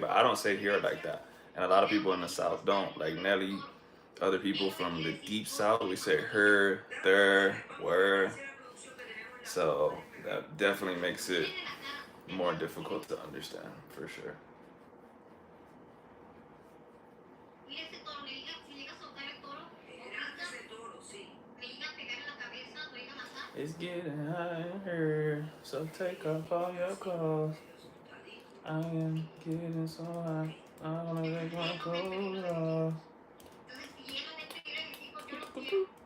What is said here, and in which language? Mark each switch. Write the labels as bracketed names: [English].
[English] But I don't say here like that. And a lot of people in the South don't. Like Nelly, other people from the deep South, we say her, there, where. So that definitely makes it more difficult to understand, for sure. [Spanish] mira ese toro, si llega a soltar el toro, Era ese toro, sí. me iba a pegar en la cabeza, lo iba a matar. [English] It's getting hot in here, so take off all your clothes. I am getting so hot, I wanna take my clothes off. [Spanish] Entonces, si llegan a escribir a mis hijos, yo los quiero.